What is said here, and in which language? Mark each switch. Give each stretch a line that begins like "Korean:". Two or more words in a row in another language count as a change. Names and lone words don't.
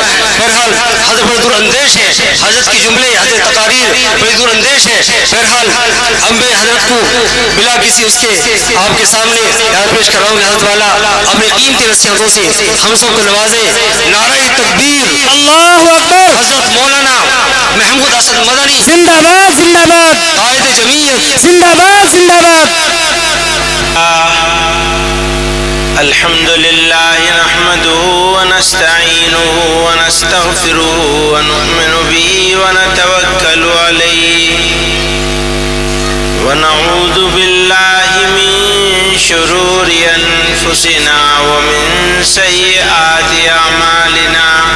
Urdu: بہرحال حضرت بڑے دور اندیش ہے حضرت کی جملے حضرت تقاریر بڑی دور اندیش ہے. بہرحال اب میں حضرت کو بلا کسی اس کے آپ کے سامنے یاد پیش کر رہا ہوں کہ حضرت والا اپنے قیمتی نصیحتوں سے ہم سب کو نوازے. نعرہ تکبیر
Arabic: اللہ اکبر.
Urdu: حضرت مولانا محمود اسعد مدنی زندہ باد زندہ باد قائد جمعیت زندہ باد زندہ باد.
Arabic: الحمد لله نحمده ونستعينه ونستغفره ونؤمن به ونتوكل عليه ونعوذ بالله من شرور أنفسنا ومن سيئات أعمالنا